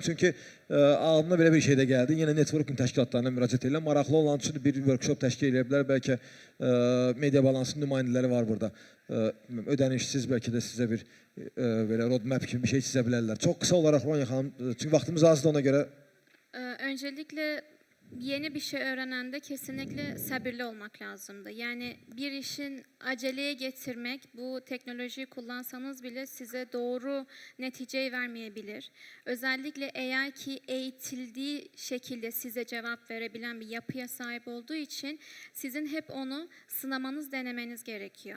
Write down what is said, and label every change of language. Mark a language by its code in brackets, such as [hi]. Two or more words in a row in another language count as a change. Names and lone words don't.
[az] Çünki ağlıma belə bir şey də gəldi. Yenə networking təşkilatlarına müraciət edirəm. Maraqlı olan üçün bir workshop təşkil edə bilər. Bəlkə media balansının nümayəndələri var burada. Ödənişsiz bəlkə də sizə bir belə roadmap kimi bir şey çizə bilərlər. Çox qısa olaraq Ronya xanım, çünki vaxtımız azdır ona görə. [tr] Öncelikle yeni bir şey öğrenende kesinlikle sabırlı olmak lazımdı. Yani bir işin aceleye getirmek, bu teknolojiyi kullansanız bile size doğru neticeyi vermeyebilir. Özellikle AI ki eğitildiği şekilde size cevap verebilen bir yapıya sahip olduğu için sizin hep onu sınamanız, denemeniz gerekiyor.